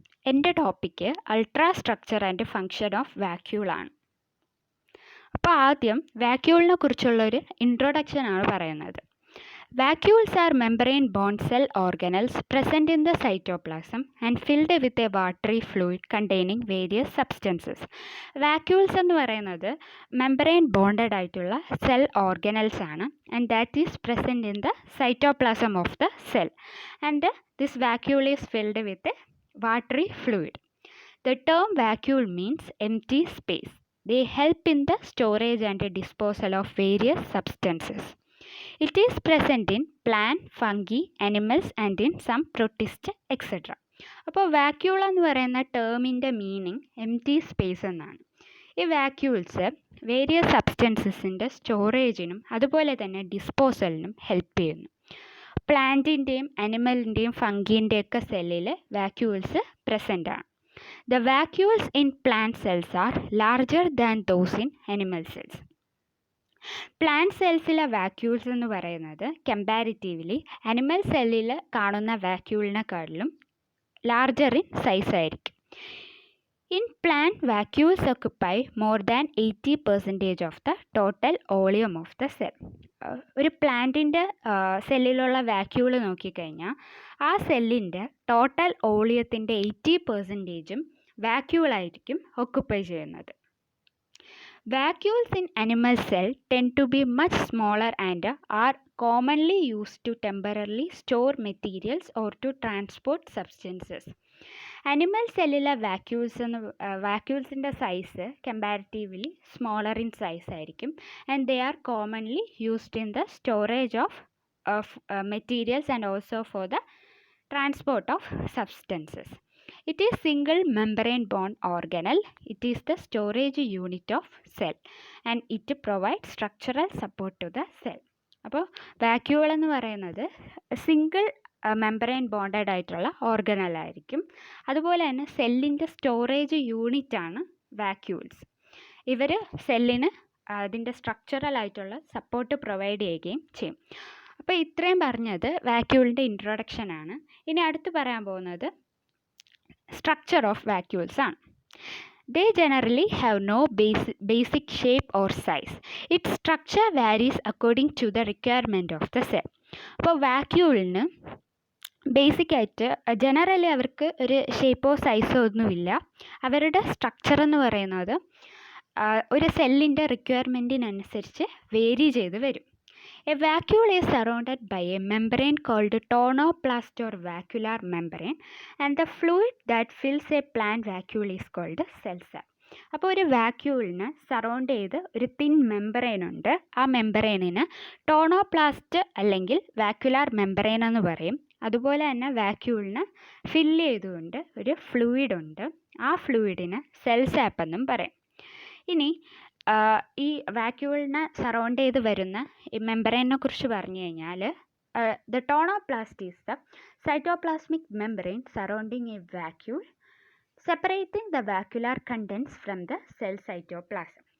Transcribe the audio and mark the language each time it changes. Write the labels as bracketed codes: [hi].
[ml] എൻ്റെ topic ultra structure and function of vacuole ആണ്. അപ്പോൾ ആദ്യം വാക്യൂളിനെ കുറിച്ചുള്ളൊരു ഇൻട്രൊഡക്ഷൻ ആണ് പറയുന്നത്. [en] Vacuoles are membrane bound cell organelles present in the cytoplasm and filled with a watery fluid containing various substances. [ml] Vacuoles എന്ന് പറയുന്നത് membrane bonded ആയിട്ടുള്ള cell organelles ആണ് [en] and that is present in the cytoplasm of the cell and this vacuole is filled with a watery fluid. The term vacuole means empty space. They help in the storage and disposal of various substances. It is present in plant, fungi, animals and in some protists, etc. [ml] അപ്പോൾ vacuole എന്ന് പറയുന്ന ടേമിൻ്റെ meaning എംറ്റി space എന്നാണ്. ഈ vacuoles various സബ്സ്റ്റൻസസിൻ്റെ സ്റ്റോറേജിനും അതുപോലെ തന്നെ ഡിസ്പോസലിനും help ചെയ്യുന്നു. പ്ലാന്റിൻ്റെയും അനിമലിൻ്റെയും ഫംഗീൻ്റെയൊക്കെ സെല്ലിൽ vacuoles present ആണ്. [en] The vacuoles in plant cells are larger than those in animal cells. [ml] Plant സെൽസിലെ vacuoles എന്ന് പറയുന്നത് കമ്പാരിറ്റീവ്ലി അനിമൽ സെല്ലിൽ കാണുന്ന വാക്യൂളിനെക്കാട്ടിലും ലാർജർ ഇൻ സൈസ് ആയിരിക്കും. [en] In plant vacuoles occupy more than 80% of the total volume of the cell. [ml] ഒരു പ്ലാന്റിൻ്റെ സെല്ലിലുള്ള vacuole നോക്കിക്കഴിഞ്ഞാൽ ആ സെല്ലിൻ്റെ ടോട്ടൽ വോളിയത്തിൻ്റെ 80%ഉം വാക്യൂളായിരിക്കും ഒക്കുപ്പൈ ചെയ്യുന്നത്. [en] Vacuoles in animal cell tend to be much smaller and are commonly used to temporarily store materials or to transport substances. [ml] Animal cellular vacuolesൻ്റെ size comparatively smaller in size ആയിരിക്കും [en] and they are commonly used in the storage of materials and also for the transport of substances. It is single membrane bond organelle. It is the storage unit of cell and it provides structural support to the cell. [ml] അപ്പോൾ vacuole എന്ന് പറയുന്നത് single membrane bonded ആയിട്ടുള്ള organelle ആയിരിക്കും. അതുപോലെ തന്നെ സെല്ലിൻ്റെ storage unit ആണ് vacuoles. ഇവർ സെല്ലിന് അതിൻ്റെ സ്ട്രക്ചറൽ ആയിട്ടുള്ള സപ്പോർട്ട് പ്രൊവൈഡ് ചെയ്യുകയും ചെയ്യും. അപ്പോൾ ഇത്രയും പറഞ്ഞത് വാക്യൂളിൻ്റെ ഇൻട്രൊഡക്ഷൻ ആണ്. ഇനി അടുത്ത് പറയാൻ പോകുന്നത് [en] structure of vacuoles [ml] ആണ്. [en] They generally have no basic shape or size. Its structure varies according to the requirement of the cell. [ml] അപ്പോൾ വാക്യൂളിന് ബേസിക്കായിട്ട് ജനറലി അവർക്ക് ഒരു ഷേപ്പോ സൈസോ ഒന്നുമില്ല. അവരുടെ സ്ട്രക്ചർ എന്ന് പറയുന്നത് ഒരു സെല്ലിൻ്റെ റിക്വയർമെൻറ്റിനനുസരിച്ച് വേരി ചെയ്ത് വരും. [en] A vacuole is surrounded by a membrane called tonoplast or vacuolar membrane and the fluid that fills a plant vacuole is called cell sap. [ml] അപ്പോൾ ഒരു വാക്യൂളിന് സറൗണ്ട് ചെയ്ത് ഒരു തിൻ മെമ്പറൈൻ ഉണ്ട്. ആ മെമ്പറൈനിന് ടോണോപ്ലാസ്റ്റ് അല്ലെങ്കിൽ വാക്യുലാർ മെമ്പറൈൻ എന്ന് പറയും. അതുപോലെ തന്നെ വാക്യൂളിന് ഫില്ല് ചെയ്തുകൊണ്ട് ഒരു ഫ്ലൂയിഡ് ഉണ്ട്. ആ ഫ്ലൂയിഡിന് സെൽ സാപ്പ് എന്നും പറയും. ഇനി ഈ വാക്യൂളിനെ സറൗണ്ട് ചെയ്ത് വരുന്ന ഈ മെമ്പറൈനെ കുറിച്ച് പറഞ്ഞു കഴിഞ്ഞാൽ [en] The tonoplast is the cytoplasmic membrane surrounding a vacuole separating the vacuolar contents from the cell cytoplasm.